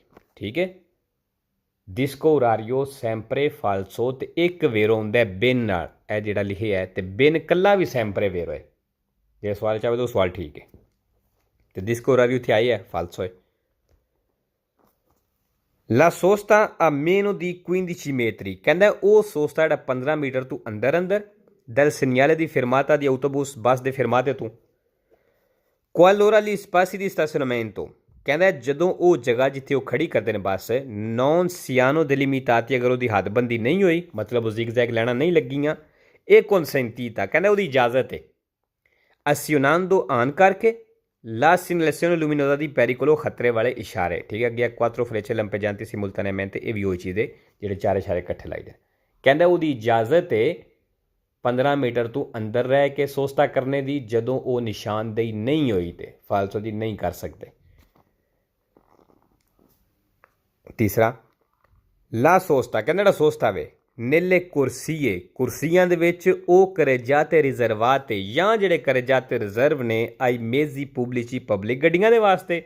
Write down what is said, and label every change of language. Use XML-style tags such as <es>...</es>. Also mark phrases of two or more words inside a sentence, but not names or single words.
<pa>ਠੀਕ ਹੈ,</pa> <it>disco orario sempre falso</it> <pa>ਤੇ ਇੱਕ ਵੇਰੋ ਹੁੰਦਾ ਬਿਨ ਨਾਲ। ਇਹ ਜਿਹੜਾ ਲਿਖਿਆ ਹੈ ਤੇ ਬਿਨ ਕੱਲਾ ਵੀ</pa> <it>sempre vero</it> <pa>ਹੈ। ਜੇ ਸਵਾਲ ਚਾਹਵੇ ਤਾਂ ਉਹ ਸਵਾਲ ਠੀਕ ਹੈ। ਤੇ</pa> <it>disco orario</it> <pa>ਇੱਥੇ ਆਈ ਹੈ, ਫਾਲਸੋ ਹੈ।</pa> <it>la sosta a meno di 15 metri,</it> <pa>ਕਹਿੰਦਾ ਉਹ ਸੋਸਤਾ ਜਿਹੜਾ 15 ਮੀਟਰ ਤੋਂ ਅੰਦਰ ਅੰਦਰ</pa> <it>del segnale di fermata di autobus</it> <pa>ਬੱਸ ਦੇ ਫਿਰਮਾਤੇ ਤੋਂ।</pa> <it>qualora gli spazi di stazionamento,</it> <pa>ਕਹਿੰਦਾ ਜਦੋਂ ਉਹ ਜਗ੍ਹਾ ਜਿੱਥੇ ਉਹ ਖੜੀ ਕਰਦੇ ਨੇ ਬੱਸ</pa> <it>non siano delimitati,</it> <pa>ਅਗਰ ਉਹਦੀ ਹੱਦਬੰਦੀ ਨਹੀਂ ਹੋਈ, ਮਤਲਬ ਉਹ ਜ਼ਿਗਜ਼ੈਗ ਲੈਣਾ ਨਹੀਂ ਲੱਗੀਆਂ, ਇਹ consentita, ਕਹਿੰਦਾ ਉਹਦੀ ਇਜਾਜ਼ਤ ਹੈ।</pa> <it>azionando</it> <pa>ਆਨ ਕਰਕੇ</pa> <it>la segnalazione luminosa di pericolo,</it> <pa>ਖਤਰੇ ਵਾਲੇ ਇਸ਼ਾਰੇ। ਠੀਕ ਹੈ, ਅੱਗੇ</pa> <it>quattro frecce lampeggianti simultaneamente,</it> <pa>ਇਹ ਵੀ ਉਹ ਚੀਜ਼ ਹੈ ਜਿਹੜੇ ਚਾਰ ਇਸ਼ਾਰੇ ਇਕੱਠੇ ਲਾਈਦੇ। ਕਹਿੰਦਾ ਉਹਦੀ ਇਜਾਜ਼ਤ ਹੈ 15 ਮੀਟਰ ਤੋਂ ਅੰਦਰ ਰਹਿ ਕੇ ਸੋਸਤਾ ਕਰਨੇ ਦੀ, ਜਦੋਂ ਉਹ ਨਿਸ਼ਾਨਦੇਹੀ ਨਹੀਂ ਹੋਈ ਤੇ ਫਾਲਸੋ ਦੀ ਨਹੀਂ ਕਰ ਸਕਦੇ। ਤੀਸਰਾ,</pa> <it>la sosta,</it> <pa>ਕਹਿੰਦਾ ਜਿਹੜਾ ਸੋਸਤਾ ਵੇ</pa> <it>nelle corsie,</it> <pa>ਕੁਰਸੀਆਂ ਦੇ ਵਿੱਚ ਉਹ</pa> <it>carreggiate riservate,</it> <pa>ਜਾਂ ਜਿਹੜੇ ਕਰੇਜਾਤੇ ਰਿਜ਼ਰਵ ਨੇ</pa> <it>ai mezzi pubblici,</it> <pa>ਪਬਲਿਕ ਗੱਡੀਆਂ ਦੇ ਵਾਸਤੇ।</pa>